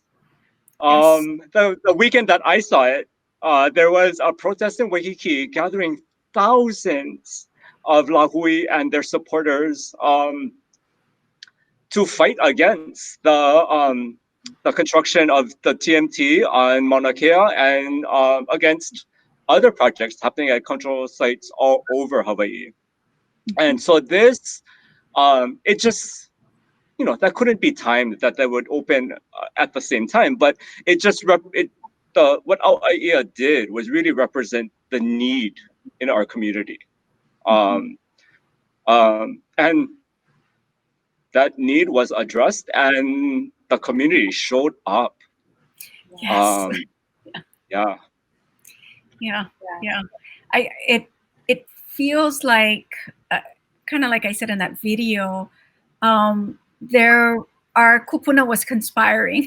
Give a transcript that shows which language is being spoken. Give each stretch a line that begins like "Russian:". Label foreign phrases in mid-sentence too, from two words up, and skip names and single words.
English: The weekend that I saw it, there was a protest in Waikiki gathering thousands of Lahui and their supporters to fight against the construction of the TMT on Mauna Kea and against other projects happening at cultural sites all over Hawaii. And so this, it just that couldn't be timed, that they would open at the same time, but it just what ʻAʻia did was really represent the need in our community, and that need was addressed, and the community showed up. Yes. Yeah. It feels like, kind of like I said in that video, our kupuna was conspiring.